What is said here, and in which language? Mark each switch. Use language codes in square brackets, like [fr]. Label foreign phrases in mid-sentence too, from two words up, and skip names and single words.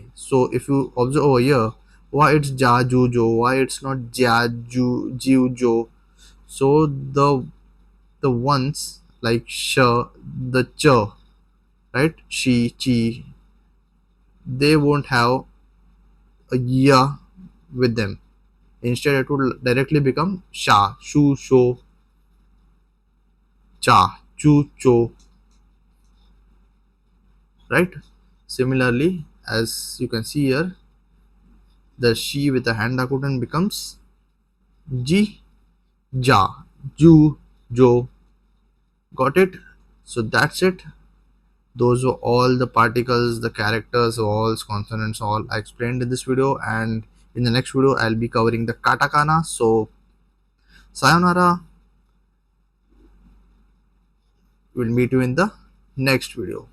[en] So if you observe over here, why it's [ja] ja, ju, jo, [en] why it's not [ja] ja, ju, jiu, jo. [en] So the ones like sh, the ch, right, she, chi, they won't have a ya with them. Instead it would directly become [ja] sha, shu, sho, cha, chu, [en] cho. right? Similarly, as you can see here, the she with the hand dakuten becomes [ja] ji, ja, ju, [en] jo. Got it? So that's it. Those were all the particles, the characters, vowels, consonants, all I explained in this video. And in the next video, I'll be covering the katakana. So, sayonara. We'll meet you in the next video.